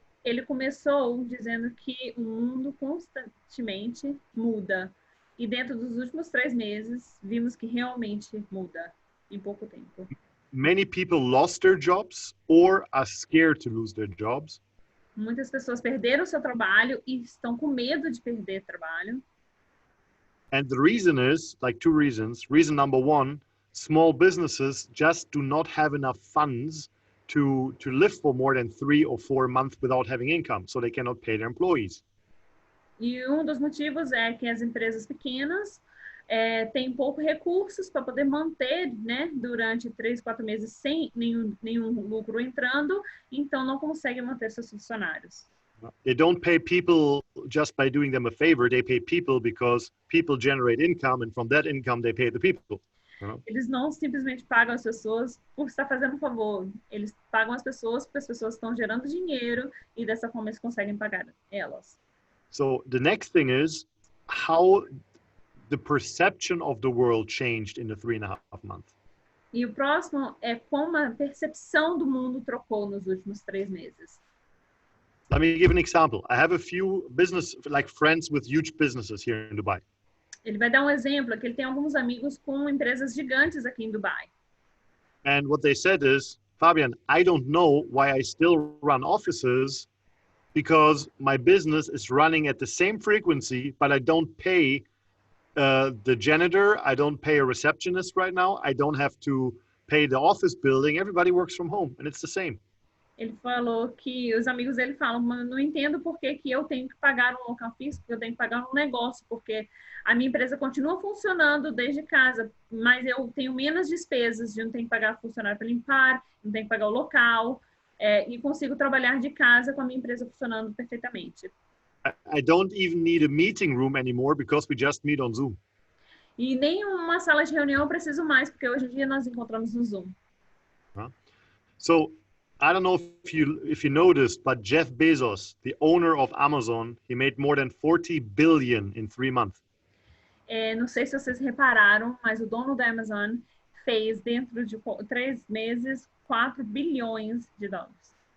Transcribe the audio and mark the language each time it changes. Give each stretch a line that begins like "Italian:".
Portuguese: Ele começou dizendo que o mundo constantemente muda. E dentro dos últimos 3 meses, vimos que realmente muda em pouco tempo.
English: Many people lost their jobs or are scared to lose their jobs.
Portuguese: Muitas pessoas perderam seu trabalho e estão com medo de perder trabalho.
English: And the reason is, like 2 reasons. Reason number 1, small businesses just do not have enough funds to live for more than 3 or 4 months without having income, so they cannot pay their employees.
Portuguese: E um dos motivos é que as empresas pequenas têm poucos recursos para poder manter, né, durante 3, 4 meses sem nenhum lucro entrando, então não conseguem manter seus funcionários.
English: They don't pay people just by doing them a favor. They pay people because people generate income, and from that income they pay the people.
Portuguese: Eles não simplesmente pagam as pessoas por estar fazendo um favor. Eles pagam as pessoas porque as pessoas estão gerando dinheiro e dessa forma eles conseguem pagar elas.
English: So the next thing is how the perception of the world changed in the 3.5 months.
Portuguese: E o próximo é como a percepção do mundo trocou nos últimos 3 meses.
English: Let me give an example. I have a few business, like friends with huge businesses here in Dubai.
Portuguese: Ele vai dar um exemplo, que ele tem alguns amigos com empresas gigantes aqui em Dubai.
English: And what they said is, Fabian, I don't know why I still run offices because my business is running at the same frequency, but I don't pay the janitor. I don't pay a receptionist right now. I don't have to pay the office building. Everybody works from home and it's the same.
Portuguese: Ele falou que os amigos dele falam, mas não entendo por que eu tenho que pagar um local físico, eu tenho que pagar um negócio, porque a minha empresa continua funcionando desde casa, mas eu tenho menos despesas, eu não tenho que pagar funcionário para limpar, não tenho que pagar o local, e consigo trabalhar de casa com a minha empresa funcionando perfeitamente.
English: I don't even need a meeting room anymore because we just meet on Zoom.
Portuguese: E nem uma sala de reunião eu preciso mais, porque hoje em dia nós encontramos no Zoom.
English: So, I don't know if you noticed, but Jeff Bezos, the owner of Amazon, he made more than 40 billion in 3 months.
Portuguese: Não sei se vocês repararam, mas o dono da Amazon fez dentro de 3 meses 4 bilhões de dólares.